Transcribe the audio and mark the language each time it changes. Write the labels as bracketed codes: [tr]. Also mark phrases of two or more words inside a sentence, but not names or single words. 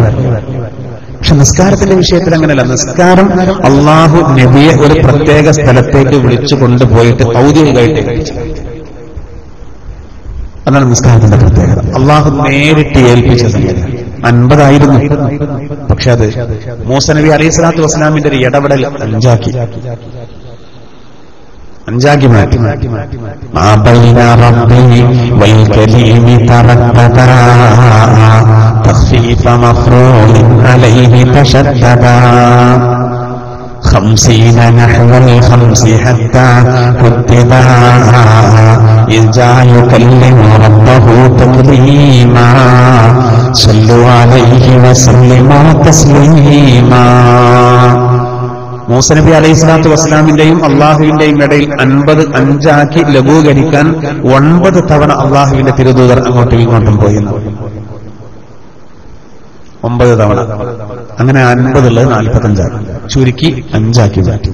[ml] പക്ഷെ നിസ്കാരത്തിന്റെ വിഷയത്തിൽ അങ്ങനെയല്ല. നിസ്കാരം അള്ളാഹു നബിയെ ഒരു പ്രത്യേക സ്ഥലത്തേക്ക് വിളിച്ചു കൊണ്ടുപോയിട്ട് ഔദ്യോഗികമായിട്ട് ഏൽപ്പിച്ചു. അതാണ് നിസ്കാരത്തിന്റെ പ്രത്യേകത. അള്ളാഹു നേരിട്ട് ഏൽപ്പിച്ച സംഗതി 50 ആയിരുന്നു. പക്ഷെ അത് മൂസ നബി [ar] عليه الصلاة والسلام [ml] ഒരു ഇടപെടൽ 5 ആക്കി മാറ്റി. [ar] خمسين نحو الخمس حتى كتبا إذ جاء يكلم ربه تكليما صلوا عليه وسلموا تسليما. [ml] മൂസ നബി [ar] عليه الصلاة والسلام [ml] അള്ളാഹുവിന്റെയും ഇടയിൽ 50 5 ലഘൂകരിക്കാൻ 9 തവണ അള്ളാഹുവിന്റെ തിരുദൂതർ അങ്ങോട്ടും ഇങ്ങോട്ടും പോയി. 9 തവണ. അങ്ങനെ 50 ഉള്ളത് 45 ചുരുക്കി 5 മാറ്റി.